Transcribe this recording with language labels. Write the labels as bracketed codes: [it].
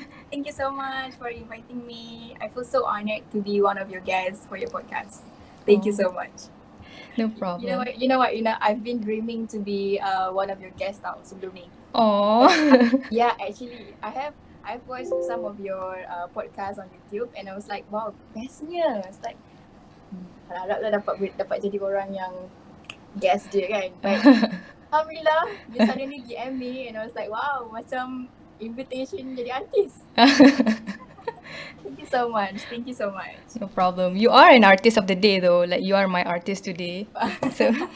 [en] Thank you so much for inviting me. I feel so honored to be one of your guests for your podcast. Thank you so much. No You know problem. what? I've been dreaming to be one of your guests [ms] tau sebelum ni. Oh. [en] Yeah, actually, I've watched some of your podcasts on YouTube and I was like, wow, [ms] bestnya. [en] It's like, [ms] harap lah dapat jadi orang yang guest dia kan. [en] But Alhamdulillah, you suddenly DM me and I was like, wow, [ms] macam invitation jadi artis. [en] Thank you so much. Thank you so much. No problem. You are an artist of the day though. Like you are my artist today. So